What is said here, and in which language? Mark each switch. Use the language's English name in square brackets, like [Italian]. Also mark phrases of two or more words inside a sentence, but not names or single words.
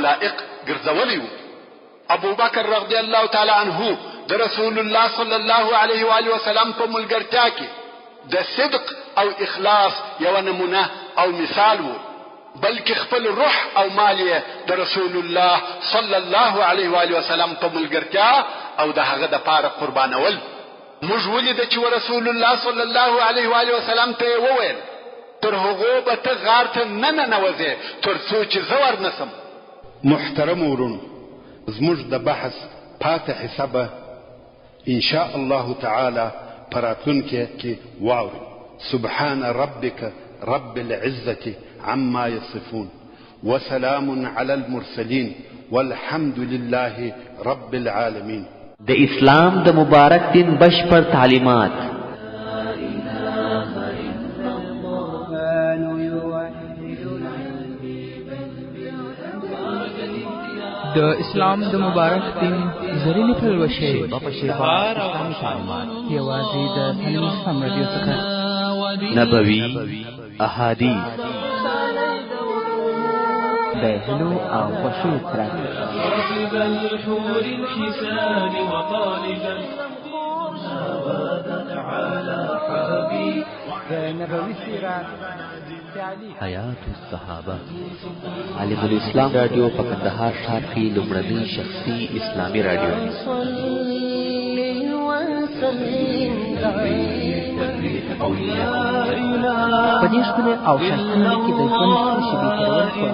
[Pashto] لائق ګرځولی وو ابو بکر رضی الله تعالی عنہ د رسول الله صلی الله علیه و آله وسلم په ملګرتیا کې د صدق او اخلاص یو نمونه او مثال وو بلکې خپل روح او مال د رسول الله صلی الله علیه و آله وسلم په ملګرتیا او د هغه د پاره قربانول موږ ولید چې رسول الله صلی الله علیه و آله وسلم ته وویل تر هغه به ته غار ته نه نوځې تر څو چې زور نسم محترم ورونو زموږ د بحث پاتې حسابه ان شاء الله تعالی پراتونکو کې واوري [Arabic] سبحان ربك رب العزة عما يصفون وسلام على المرسلين والحمد لله رب العالمين [Pashto] د اسلام د مبارک دین بشپړ تعلیمات د اسلام د مبارک دین زرینې پلوشې په شفا اسلامي تعلیمات یوازې د تعلیم اسلام رادیو څخه نبوي احادیث د هلو او خوشو ترک [Arabic] الحور الحسان وطالبا على حبيب [Pashto] نبوي سیرت حیات الصحابه عالم الاسلام رادیو په کندهار ښار کې لومړنی شخصي اسلامي رادیو په دې ښکلي او ښایسته کې د ژوند شیبې تېرول